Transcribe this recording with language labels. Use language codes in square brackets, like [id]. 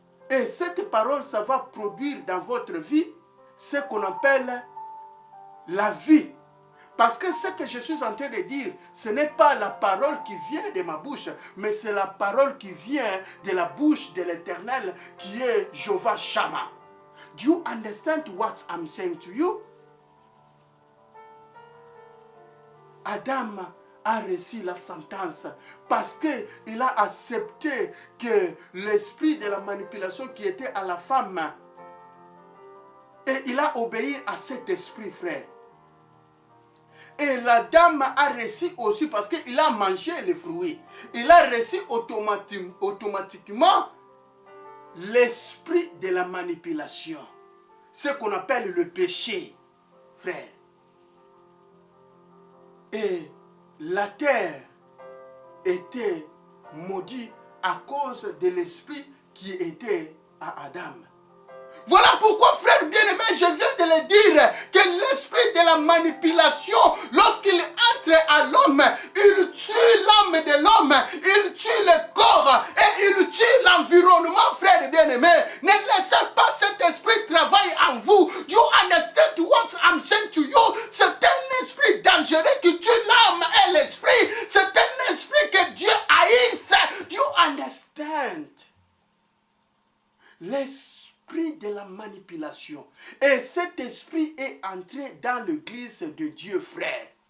[fr] Et cette parole, ça va produire dans votre vie ce qu'on appelle la vie. Parce que ce que je suis en train de dire, ce n'est pas la parole qui vient de ma bouche, mais c'est la parole qui vient de la bouche de l'Éternel, qui est Jehovah Shammah. [en] Do you understand what I'm saying to you? [fr] Adam a reçu la sentence parce qu'il a accepté que l'esprit de la manipulation qui était à la femme, et il a obéi à cet esprit, frère. Et la dame a reçu aussi parce qu'il a mangé les fruits. Il a reçu automatiquement l'esprit de la manipulation. Ce qu'on appelle le péché, frère. Et la terre était maudite à cause de l'esprit qui était à Adam. Voilà pourquoi, frère bien-aimé, je viens de le dire, que l'esprit de la manipulation, lorsqu'il entre à l'homme, il tue l'âme de l'homme, il tue le corps et il tue l'environnement, frère bien-aimé. Ne laissez pas cet esprit travailler en vous. [en] Do you understand what I'm saying to you? [fr] C'est un esprit dangereux qui tue l'âme et l'esprit. C'est un esprit que Dieu haïsse. [en] Do you understand? [fr] L'esprit de la manipulation. Et cet esprit est entré dans l'église de Dieu, frère.